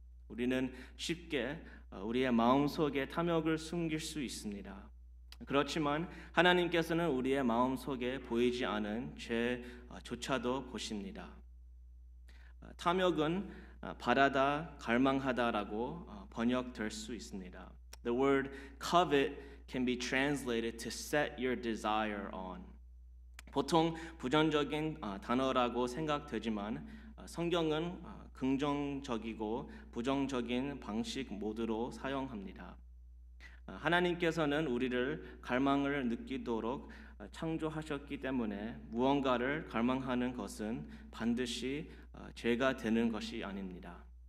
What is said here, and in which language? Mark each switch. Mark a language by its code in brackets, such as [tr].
[ko] 우리는 쉽게 우리의 마음속에 탐욕을 숨길 수 있습니다. 그렇지만 하나님께서는 우리의 마음속에 보이지 않은 죄조차도 보십니다. 탐욕은 바라다, 갈망하다라고 번역될 수 있습니다. [en] The word covet can be translated to set your desire on. [ko] 보통 부정적인 단어라고 생각되지만 성경은 긍정적이고 부정적인 방식 모두로 사용합니다. 하나님께서는 우리를 갈망을 느끼도록 창조하셨기 때문에 무언가를 갈망하는 것은 반드시 죄가 되는 것이 아닙니다.